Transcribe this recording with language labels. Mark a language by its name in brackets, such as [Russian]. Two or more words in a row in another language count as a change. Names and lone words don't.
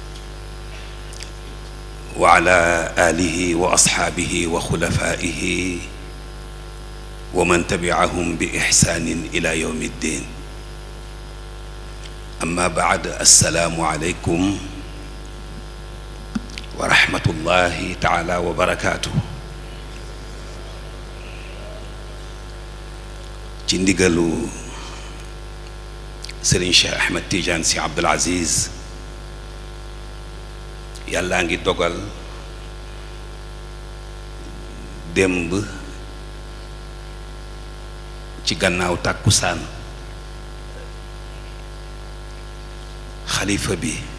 [Arabic] وعلى آله وأصحابه وخلفائه ومن تبعهم بإحسان إلى يوم الدين. أما بعد، السلام عليكم ورحمة الله تعالى وبركاته. [Wolof] ci ndigalu Serigne Cheikh Ahmed Tidiane Sy Abdoul Aziz, yàllaa ngi dogal démb ci gannaaw tàkkusaan xalifa bi